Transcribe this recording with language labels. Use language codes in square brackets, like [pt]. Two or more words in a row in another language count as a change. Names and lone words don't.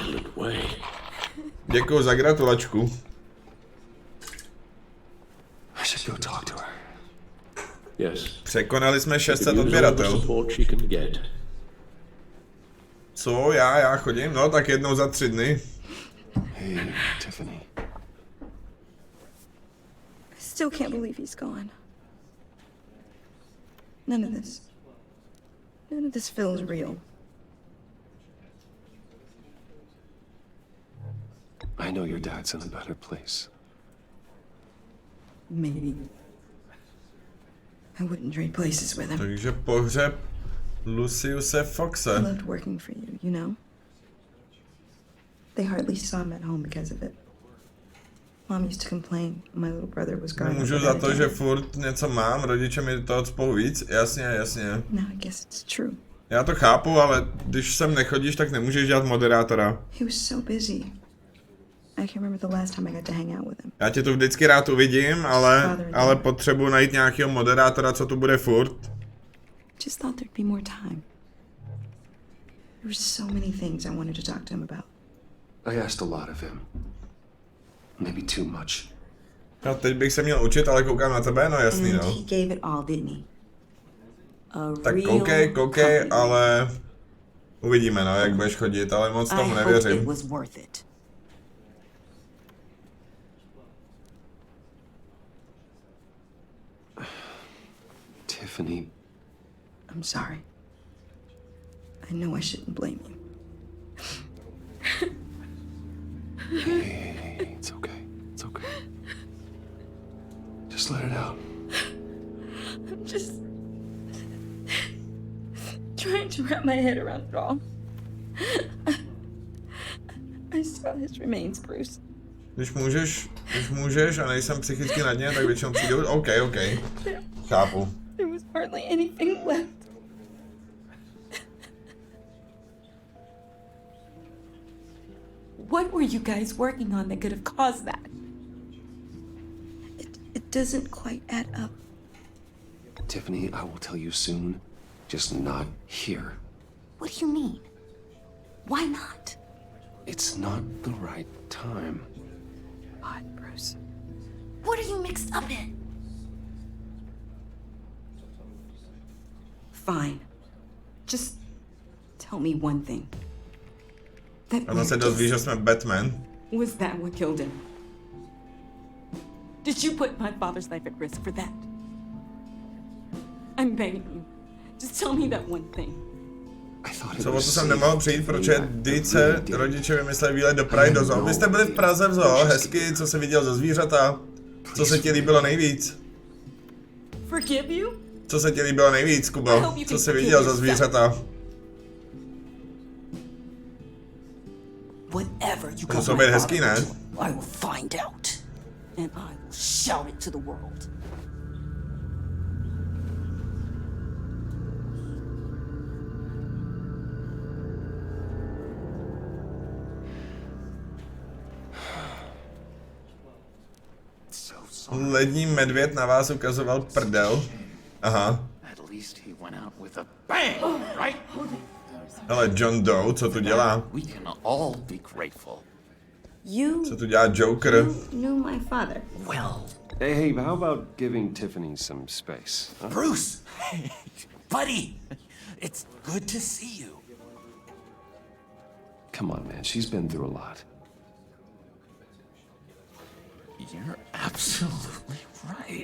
[cs] Děkuju za gratulačku. Překonali jsme 600 odběratel. Co? Já chodím? No, tak jednou za 3 dny. [en] Hey, Tiffany. I still can't believe he's gone. None of this feels real. I know your dad's in a better place. Maybe. I wouldn't trade places with him. [cs] Takže pohřeb Luciuse Foxe. [en] I loved working for you, you know? They hardly saw him at home because of it. Mom used to complain my little brother was growing up. [cs] Můžu za to, že furt něco mám, rodiče mi to odspohu víc, jasně. [en] No, I guess it's true. [cs] Já to chápu, ale když sem nechodíš, tak nemůžeš dělat moderátora. [en] He was so busy. I can't remember the last time I got to hang out with him. [cs] Já tě tu vždycky rád uvidím, ale potřebuji najít nějakého moderátora, co tu bude furt. [en] Just thought there'd be more time. There were so many things I wanted to talk to him about. I asked a lot of him. Maybe too much. [cs] No, teď bych se měl učit, ale koukám na tebe, no jasný, no. [en] He gave it all, didn't he? [cs] Tak koukej, ale uvidíme, no, jak budeš chodit, ale moc tomu nevěřím. [en] Tiffany. I'm sorry. I know I shouldn't blame you. Hey, it's okay. It's okay. Just let it out. I'm just trying to wrap my head around it all. I saw his remains, Bruce. [cs] Když můžeš a nejsem psychicky na dně, tak většinou přijdu. OK. Chápu. [en] There was hardly anything left. What were you guys working on that could have caused that? It doesn't quite add up. Tiffany, I will tell you soon. Just not here. What do you mean? Why not? It's not the right time. What, Bruce? What are you mixed up in? Fine. Just tell me one thing. [cs] Ono se dozví, že jsme Batman. [en] Was that what killed him? Did you put my father's life at risk for that? I'm begging you. Just tell me that one thing. [cs] Co o to jsem nemohl přijít, protože Dice rodiče vymysleli výlet do Prahy do zoo. Vy jste byli v Praze v zoo, hezky, co se viděl za zvířata? Co se ti líbilo nejvíc? [en] Forgive you? [cs] Co se ti líbilo nejvíc, Kubo? Co jsi viděl za zvířata? [en] Whatever you [cs] To [en] got [cs] musel [en] my [cs] být hezký, [en] father [cs] ne? [en] to do, I will find out. And I will shout it to the world. [cs] Lední medvěd na vás ukazoval prdel. Aha. [en] At least he went out with a bang, right? [cs] Hele, John Doe, co tu dělá? [en] We can all be grateful. You [cs] Co tu dělá Joker? [en] knew my father. Well, Hey, how about giving Tiffany some space? Huh? Bruce, buddy, it's good to see you. Come on, man. She's been through a lot. You're absolutely right.